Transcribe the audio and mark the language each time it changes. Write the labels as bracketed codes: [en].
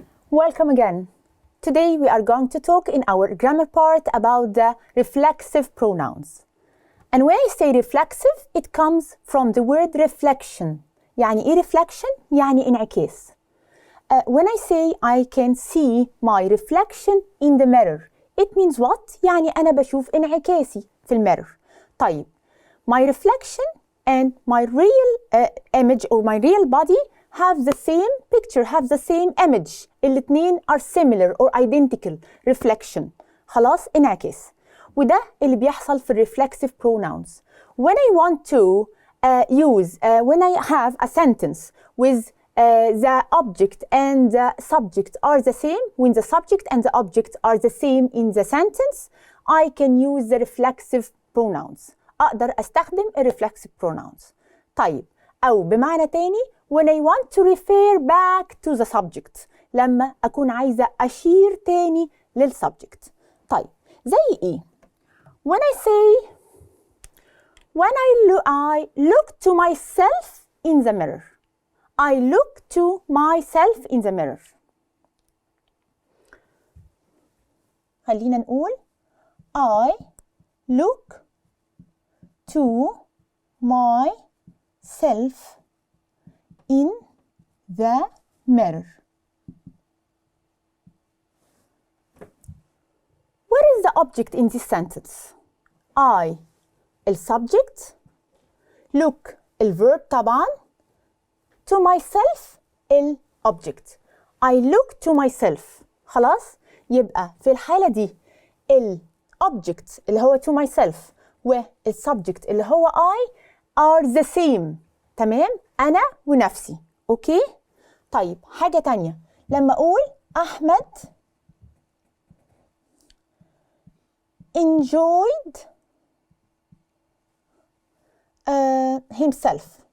[en] Welcome again. Today we are going to talk in our grammar part about the reflexive pronouns. And when I say reflexive, it comes from the word reflection. [ar] يعني إيه reflection؟ يعني انعكاس. [en] When I say I can see my reflection in the mirror, it means what? [ar] يعني أنا بشوف انعكاسي في الميرور. [en] طيب, my reflection and my real image or my real body have the same picture, have the same image. الاتنين are similar or identical. [ar] Reflection. خلاص, انعكاس. وده اللي بيحصل في reflexive pronouns. [en] When I want to when I have a sentence with the object and the subject are the same, when the subject and the object are the same in the sentence, I can use the reflexive pronouns. [ar] أقدر أستخدم reflexive pronouns. [en] طيب, [ar] أو بمعنى تاني, [en] when I want to refer back to the subject, [ar] لما أكون عايزة أشير تاني للسبجكت. [en] طيب, [ar] زي إيه؟ [en] When I say, when I look to myself in the mirror, I look to myself in the mirror. [ar] خلينا نقول [en] I look to myself in the mirror. What is the object in this sentence? I السبجكت، look الverb طبعا، to myself الobject. I look to myself. [ar] خلاص؟ يبقى في الحالة دي الobject اللي هو to myself والسبجكت اللي هو I [en] are the same. [ar] تمام؟ أنا ونفسي. أوكي؟ طيب حاجة تانية، لما أقول أحمد [en] enjoyed himself.